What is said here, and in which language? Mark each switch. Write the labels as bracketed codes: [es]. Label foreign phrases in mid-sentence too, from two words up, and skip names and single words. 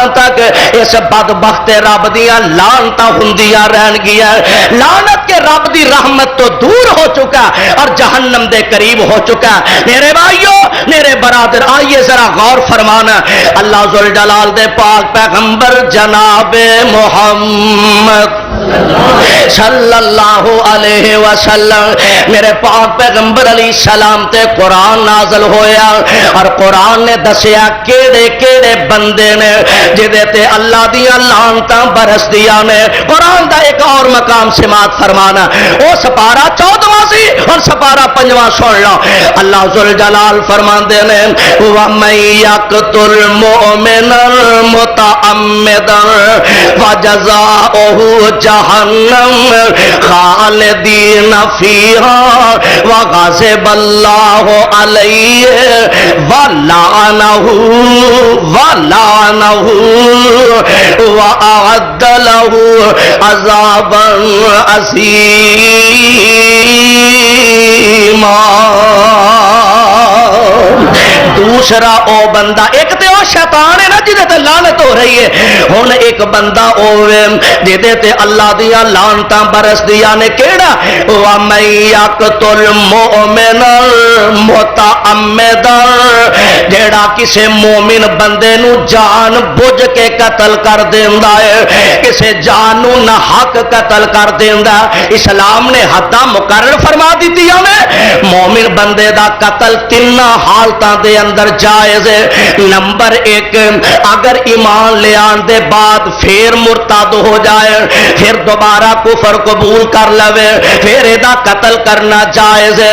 [pa] تک اس بدبخت رب دیا لعنتاں ہوندیاں رہن گیاں لعنت کے رب دی رحمت تو دور ہو چکا اور جہنم دے قریب ہو چکا میرے بھائیو میرے برادر آئیے ذرا غور فرمانا اللہ ذوالجلال دے پاک پیغمبر جناب محمد [ar] صلی اللہ علیہ وسلم [pa] میرے پاک پیغمبر [ar] علیہ السلام [pa] تے قرآن نازل ہویا اور قرآن نے دسیا کیڑے کیڑے بندے نے جدے تے اللہ دیاں لعنتاں برسدیاں نے. قرآن دا ایک اور مقام سماعت فرمانا او سپارہ 14واں سی اور سپارہ 5واں سن لو. اللہ ذوالجلال فرماندے نے وَمَن [ar] يَقْتُلْ مُؤْمِنًا مُتَعَمِّدًا فَجَزَاؤُهُ جَهَنَّمُ خَالِدِينَ فِيهَا وَغَضِبَ اللَّهُ عَلَيْهِ وَلَعَنَهُ وَأَعَدَّ لَهُ عَذَابًا عَظِيمًا. [pa] دوسرا او بندہ ایک تے او شیطان ہے نا جدے تے لعنت ہو رہی ہے. ہن ایک بندہ ہوے جدے تے اللہ دیاں لعنتاں برسدیاں نے کیڑا [ar] وَمَن يَقْتُلْ مُؤْمِنًا مُتَعَمِّدًا [pa] جیڑا کسے مومن بندے نو جان بوجھ کے قتل کر دیندا ہے کسے جان نو نہ حق قتل کر دیندا. اسلام نے حداں مقرر فرما دتیاں نے. مومن بندے دا قتل تین حالتاں دے اندر جائز ہے. نمبر 1 اگر ایمان لے آن دے بعد پھر مرتد ہو جائے پھر دوبارہ کفر قبول کر لوے پھر ایدا قتل کرنا جائز ہے.